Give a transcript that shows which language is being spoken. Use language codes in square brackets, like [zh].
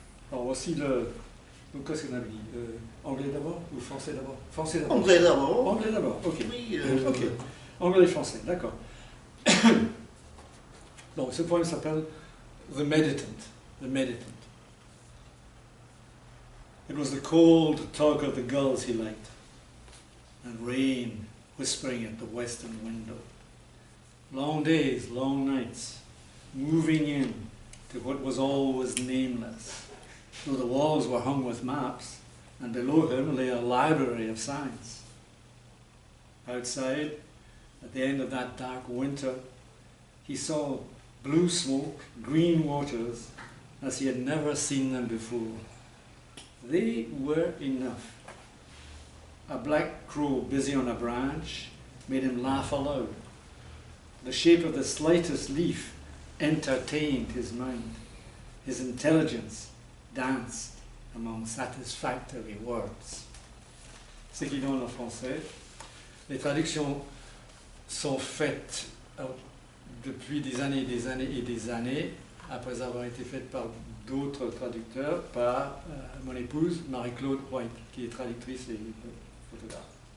[fr] Alors aussi, donc qu'est-ce qu'on a dit? Anglais d'abord ou français d'abord? Français d'abord. Anglais d'abord. Anglais d'abord, ok. Oui, Ok. Anglais et français, d'accord. Donc ce poème s'appelle The Meditant. [en] The Meditant. It was the cold talk of the gulls he liked, and rain whispering at the western window. Long days, long nights, moving in to what was always nameless, though the walls were hung with maps, and below him lay a library of signs. Outside, at the end of that dark winter, he saw blue smoke, green waters, as he had never seen them before. They were enough. A black crow busy on a branch made him laugh aloud. The shape of the slightest leaf entertained his mind. His intelligence danced among satisfactory words. [fr] Ce qui donne en français. Les traductions sont faites depuis des années et des années, après avoir été faites par d'autres traducteurs, par mon épouse Marie-Claude White, qui est traductrice et photographe.